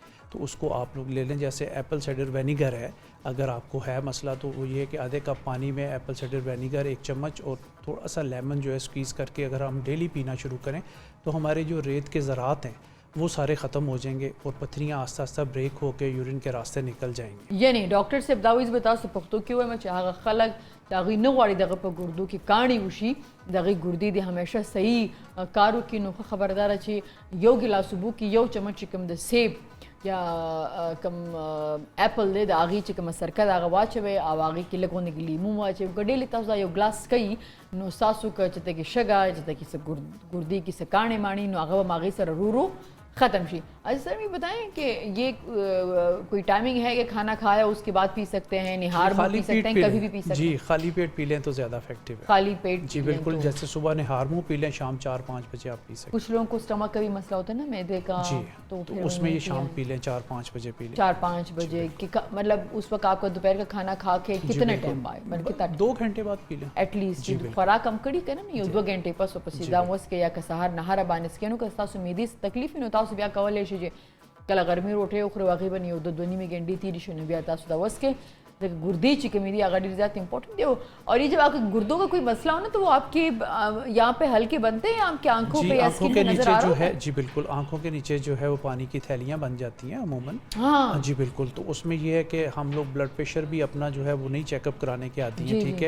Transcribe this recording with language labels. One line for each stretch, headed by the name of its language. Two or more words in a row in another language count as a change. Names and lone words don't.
Urdu: تو اس کو آپ لوگ لے لیں, جیسے
English: apple cider vinegar
Urdu: ہے, اگر آپ کو ہے مسئلہ تو وہ یہ ہے کہ آدھے کپ پانی میں
English: apple cider vinegar
Urdu: 1 چمچ اور تھوڑا سا لیمن جو ہے سکویز کر کے اگر ہم ڈیلی پینا شروع کریں تو ہمارے جو ریت کے ذرات ہیں وہ سارے ختم ہو جائیں گے اور پتھریاں آہستہ آہستہ بریک ہو کے یورین کے راستے نکل جائیں گے.
Pashto: یعنی ڈاکٹر صاحب دا ویز بتاو څه پښتو کې وایم چې هغه خلک د هغوی نه غواړي دغه په ګردو کې کاڼي وشي, د هغوی ګردې دې همیشه صحیح کار وکړي. نو ښه خبرداره چې یو ګیلاس اوبو کې یو چمچ چې کوم د سیب یا کم ایپل دی د هغې چې کومه سرکه د هغه واچوئ او هغې کې لږ غوندې لیمو واچوئ. که ډیلی تاسو دا یو ګلاس کوي نو ستاسو که چېرته کې شګه, چېرته کې څه ګردې کې څه کاڼې ماڼي, نو هغه به هغې سره رو رو ختم شي.
Urdu: اچھا سر یہ بتائیں کہ یہ کوئی ٹائمنگ ہے کہ کھانا کھایا اس کے بعد پی سکتے ہیں, نہار میں پی سکتے ہیں, کبھی بھی پی سکتے ہیں؟ جی, خالی پیٹ پی لیں تو زیادہ افیکٹو ہے. خالی پیٹ جی بالکل, جیسے صبح نہار منہ پی لیں, شام 4-5 بجے آپ پی سکتے ہیں. کچھ لوگوں کو اسٹمک کا بھی مسئلہ ہوتا ہے نا, معدے کا, جی, تو اس میں یہ شام پی لیں, 4-5 بجے پی لیں. 4-5 بجے مطلب اس وقت آپ کا دوپہر کا کھانا کھا کے کتنے ٹائم بعد؟ 2 گھنٹے بعد پی لیں
English: at least.
Pashto: خوراک کم کړي که نه, یو 2 غنټې پس پسې دا وس کې یا که سهار نهار باندې سکینو که تاسو معدې تکلیف نو تاسو بیا کولای شئ کله غرمې روټۍ وخورئ, هغې به یو 2 نیمې غنټې تېرې شي, نو بیا تاسو دا وس کې گردے چې کمی دی هغه ډېر زیات امپورٹنٹ دی.
Urdu: اور یہ جب آپ کے گردوں کا کوئی مسئلہ ہو نا تو وہ آپ کے یہاں پہ ہلکے بنتے ہیں, آپ کی آنکھوں پہ یا اسکن پہ نظر آ رہا ہے؟ جی بالکل, آنکھوں کے نیچے جو ہے وہ پانی کی تھیلیاں بن جاتی ہیں عموماً. ہاں جی بالکل, تو اس میں یہ ہے کہ ہم لوگ
English: blood pressure
Urdu: بھی اپنا جو ہے وہ نہیں چیک اپ کرانے کے عادی ہیں, ٹھیک ہے.